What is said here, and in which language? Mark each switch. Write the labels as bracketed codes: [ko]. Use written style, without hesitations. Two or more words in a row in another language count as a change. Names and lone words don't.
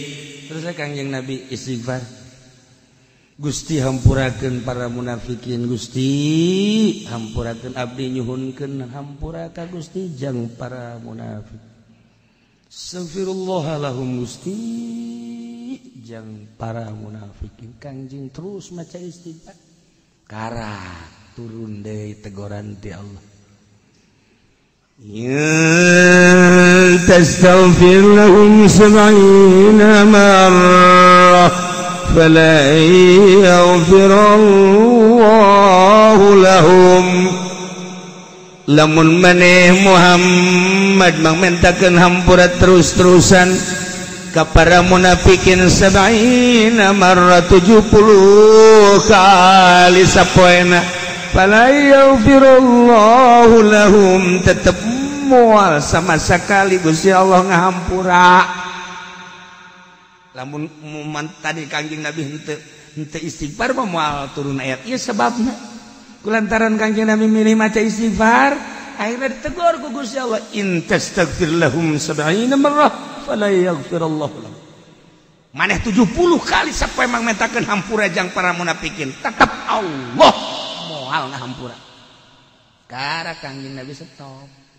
[su] Kangjeng Nabi istighfar Gusti hampurakeun para munafikin Gusti hampurakeun abdi nyuhunkeun hampura ka Gusti jang para munafik Astaghfirullahalahum Gusti jang para munafikin Kangjeng terus maca istighfar kara turun deui teguran ti Allah [ar] تستغفر لهم 70 مرة فلا يغفر الله لهم [su] lamun maneh Muhammad mangmentakeun hampura terus-terusan ka para munafikin 70 marra 70 kali sapoena [ar] فلا يغفر الله لهم [su] tetep moal [id] sama sekali [su] Gusti Allah ngahampura lamun tadi Kangjeng Nabi henteu istighfar mah moal turun ayat ieu sababna kulantaran Kangjeng Nabi milih maca istighfar akhirnya ditegur ku Gusti Allah [ar] إن تستغفر لهم 70 مرة فلا يغفر الله لهم [su] maneh 70 kali sapoe mangmentakeun hampura jang para munafikin tetep Allah moal ngahampura kara Kangjeng Nabi stop